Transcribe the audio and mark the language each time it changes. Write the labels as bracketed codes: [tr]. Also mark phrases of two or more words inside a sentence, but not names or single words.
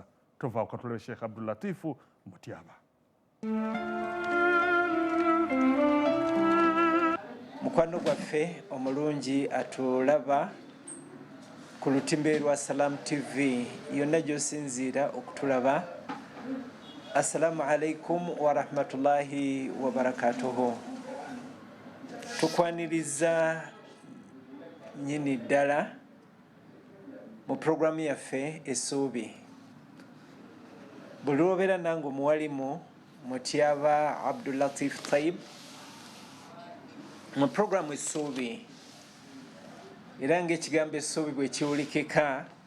[lg] Tovaawo katulebe Sheikh Abdul Latif Mutyaba. Mukwano gwaffe omulungi atulaba ku lutimbe lwa Salam TV yonna gy'osinziira okutulaba. [ar] السلام عليكم ورحمة الله وبركاته. [lg] Tukwaniriza nyini ddala mu programu yaffe essuubi. Buli lw'obeera nange omuwalimu Mutyaba Abdul Latif Taib mu programu essuubi era ng'ekigambo essuubi bwe kiwulikika